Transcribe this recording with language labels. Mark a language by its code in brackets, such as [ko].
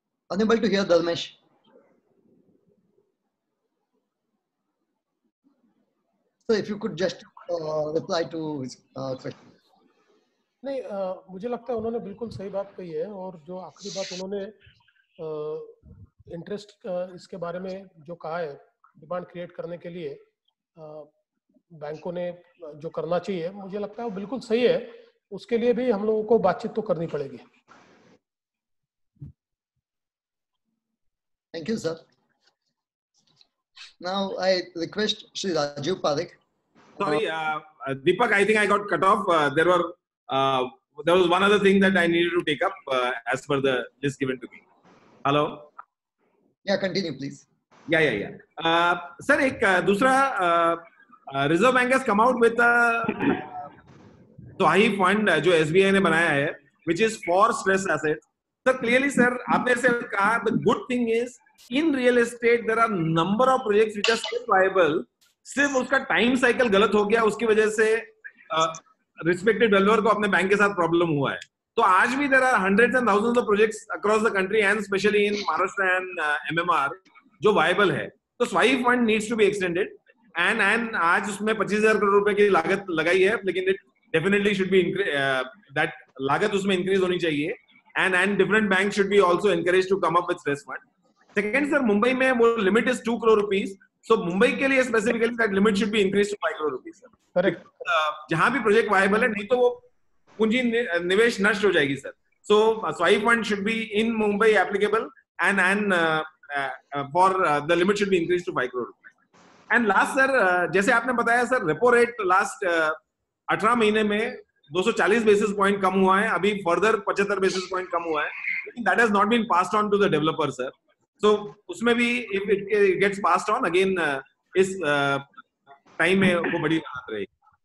[en] Unable to hear Dharmesh. So if you could just reply to his question. [hi] नहीं, मुझे लगता है उन्होंने बिल्कुल सही बात कही है. और जो आखिरी बात उन्होंने इंटरेस्ट इसके बारे में जो कहा है, डिमांड क्रिएट करने के लिए बैंकों ने जो करना चाहिए, मुझे लगता है वो बिल्कुल सही है. उसके लिए भी हम लोगों को बातचीत तो करनी पड़ेगी. [en] Thank you, sir. Now I request Shri Rajiv Parekh. Sorry, Deepak, I think I got cut off. There was one other thing that I needed to take up as per the list given to me. Hello? Yeah, continue, please. Yeah. Sir, [hi] एक दूसरा [en] Reserve Bank has come out with a SWAHI fund [hi] जो SBI ने बनाया है, [en] which is for stress assets. Sir, clearly, sir, [hi] आपने ऐसे कहा, [en] the good thing is in real estate there are number of projects which are still viable. [hi] सिर्फ उसका time cycle गलत हो गया, उसकी वजह से रिस्पेक्टेड डेवलपर को अपने बैंक के साथ प्रॉब्लम हुआ है. तो आज भी [en] there are hundreds and thousands of projects across the country and especially in Maharashtra and MMR जो viable है. [hi] तो [en] SWAHI fund needs to be extended and [hi] आज उसमें 25,000 करोड़ रुपए की लागत लगाई है, लेकिन [en] definitely should be that [hi] लागत उसमें [en] increase [hi] होनी चाहिए, [en] and different banks should be also encouraged to come up with stress fund. Second, sir, [hi] Mumbai में वो [en] limit is 2 crore rupees. So [hi] Mumbai के लिए [en] specifically that limit should be increased to 5 crore rupees, sir. Correct. [hi] जहाँ भी project viable है, नहीं तो वो पूंजी निवेश नष्ट हो जाएगी, sir. [en] So SWAI fund should be in Mumbai applicable, and for the limit should be increased to 5 crore rupees. And last, sir, [hi] जैसे आपने बताया [en] sir, repo rate last 18 महीने में 240 basis point [hi] कम हुआ है, अभी [en] further 75 basis point [hi] कम हुआ है, लेकिन [en] that has not been passed on to the developer, sir. [hi] So उसमें भी [en] if it gets passed on again, [hi] इस time में वो बड़ी राहत रहेगी.